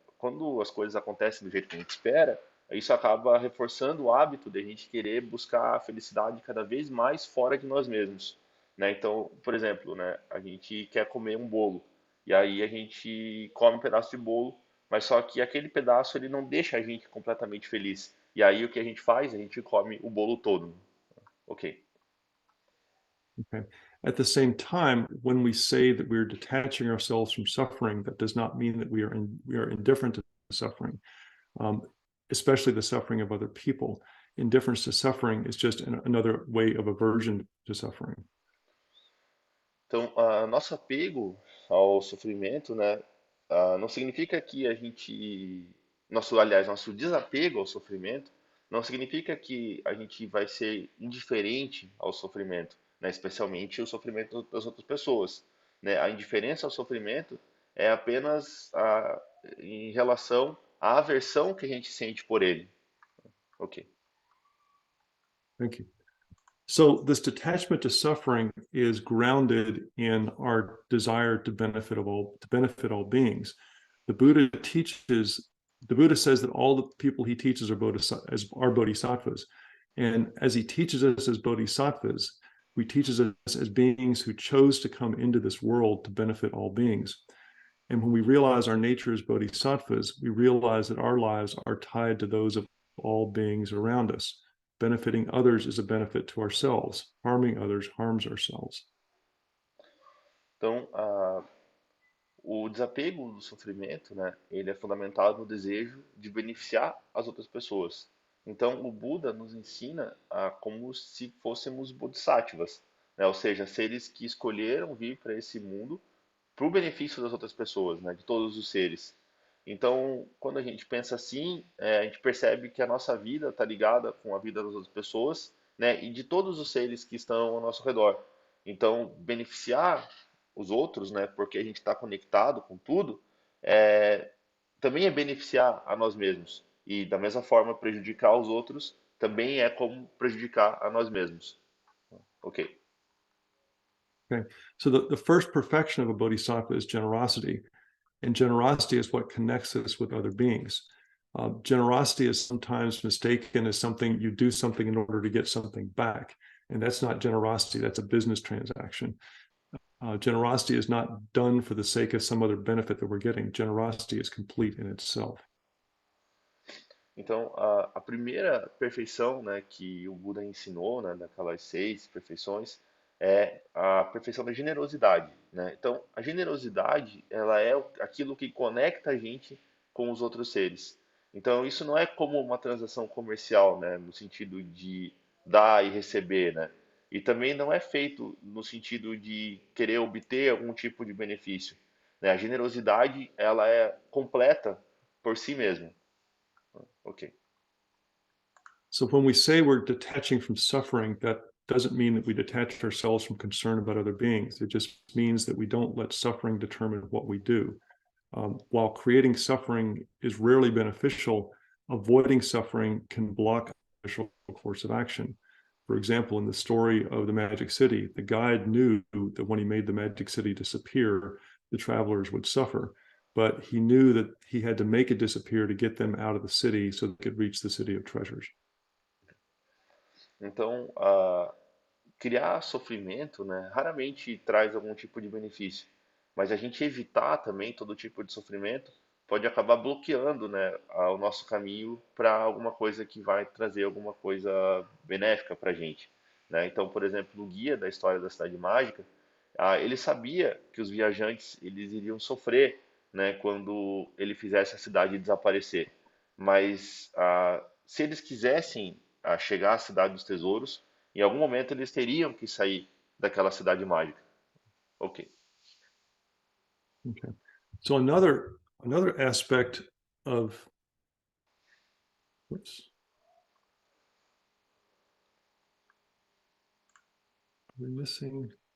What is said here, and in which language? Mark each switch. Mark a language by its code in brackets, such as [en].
[pt] Quando as coisas acontecem do jeito que a gente espera, isso acaba reforçando o hábito de a gente querer buscar a felicidade cada vez mais fora de nós mesmos, né? Então, por exemplo, né, a gente quer comer um bolo e aí a gente come um pedaço de bolo, mas só que aquele pedaço ele não deixa a gente completamente feliz. E aí o que a gente faz? A gente come o bolo todo. Ok. Okay. [en] At the same time, when we say that we're detaching ourselves from suffering, that does not mean that we are indifferent to suffering, um, especially the suffering of other people. Indifference to suffering is just another way of aversion to suffering. [pt] Então, nosso apego ao sofrimento, né, não significa que a gente, nosso desapego ao sofrimento, não significa que a gente vai ser indiferente ao sofrimento, né, especialmente o sofrimento das outras pessoas, né? A indiferença ao sofrimento é apenas em relação à aversão que a gente sente por ele. Ok. [en] Thank you. So this detachment to suffering is grounded in our desire to benefit all beings. The Buddha teaches, the Buddha says that all the people he teaches are bodhisattvas. And as he teaches us as bodhisattvas, he teaches us as beings who chose to come into this world to benefit all beings. And when we realize our nature as bodhisattvas, we realize that our lives are tied to those of all beings around us. Benefiting others is a benefit to ourselves. Harming others harms ourselves. [pt] Então, o desapego do sofrimento, né, ele é fundamentado no desejo de beneficiar as outras pessoas. Então, o Buda nos ensina como se fôssemos bodhisattvas, né, ou seja, seres que escolheram vir para esse mundo para o benefício das outras pessoas, né, de todos os seres. Então, quando a gente pensa assim, a gente percebe que a nossa vida está ligada com a vida das outras pessoas, né, e de todos os seres que estão ao nosso redor. Então, beneficiar os outros, né, porque a gente está conectado com tudo, é, também é beneficiar a nós mesmos. E da mesma forma, prejudicar os outros também é como prejudicar a nós mesmos. Ok. Okay. [en] So the first perfection of a bodhisattva is generosity. And generosity is what connects us with other beings. Generosity is sometimes mistaken as something you do something in order to get something back. And that's not generosity, that's a business transaction. Generosity is not done for the sake of some other benefit that we're getting. Generosity is complete in itself. [pt] Então, a primeira perfeição, né, que o Buda ensinou, né, daquelas 6 perfeições, é a perfeição da generosidade, né? Então, a generosidade, ela é aquilo que conecta a gente com os outros seres. Então, isso não é como uma transação comercial, né, no sentido de dar e receber, né? E também não é feito no sentido de querer obter algum tipo de benefício, né? A generosidade, ela é completa por si mesma. Ok. [en] So when we say we're detaching from suffering, that doesn't mean that we detach ourselves from concern about other beings. It just means that we don't let suffering determine what we do. While creating suffering is rarely beneficial, avoiding suffering can block a beneficial course of action. For example, in the story of the Magic City, the guide knew that when he made the Magic City disappear, the travelers would suffer. But he knew that he had to make it disappear to get them out of the city so they could reach the city of treasures. [pt] Então, criar sofrimento, né, raramente traz algum tipo de benefício, mas a gente evitar também todo tipo de sofrimento pode acabar bloqueando, né, o nosso caminho para alguma coisa que vai trazer alguma coisa benéfica para a gente, né? Então, por exemplo, o guia da história da Cidade Mágica, ele sabia que os viajantes eles iriam sofrer, né, quando ele fizesse a cidade desaparecer, mas se eles quisessem chegar à Cidade dos Tesouros, em algum momento eles teriam que sair daquela cidade mágica. Ok. Okay. [en] So another aspect of whoops, we're missing.